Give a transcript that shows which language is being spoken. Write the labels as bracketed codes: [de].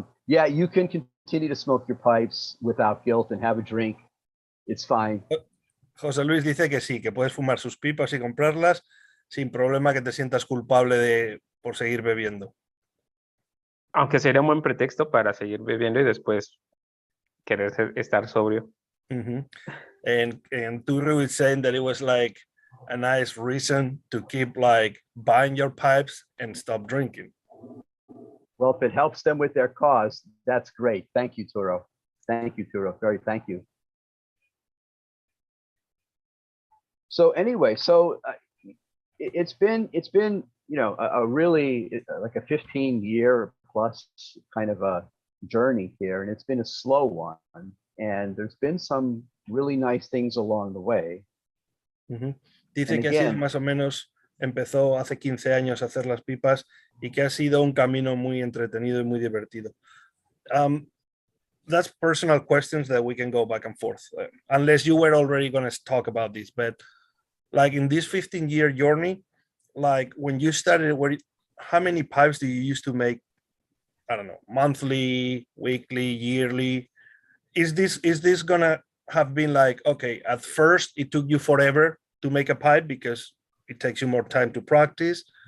[en] Yeah, you can continue to smoke your pipes without guilt and have a drink. It's fine. [es] José Luis dice que sí, que puedes fumar sus pipas y comprarlas sin problema que te sientas culpable por seguir bebiendo. Aunque sería un buen pretexto para seguir bebiendo y después querer estar sobrio. [en] And Turu is saying that it was like a nice reason to keep like buying your pipes and stop drinking. Well, if it helps them with their cause, that's great. Thank you, Turo. Thank you, Turo. Thank you. So anyway, it's been a really like a 15-year plus kind of a journey here, and it's been a slow one. And there's been some really nice things along the way. [es] Dice que así más o menos empezó hace 15 años a hacer las pipas y que ha sido un camino muy entretenido y muy divertido. [en] That's personal questions that we can go back and forth, unless you were already going to talk about this. But like in this 15-year journey, like when you started, how many pipes do you used to make? I don't know, monthly, weekly, yearly? Is this gonna have been like, okay, at first it took you forever to make a pipe because it takes you more time to practice.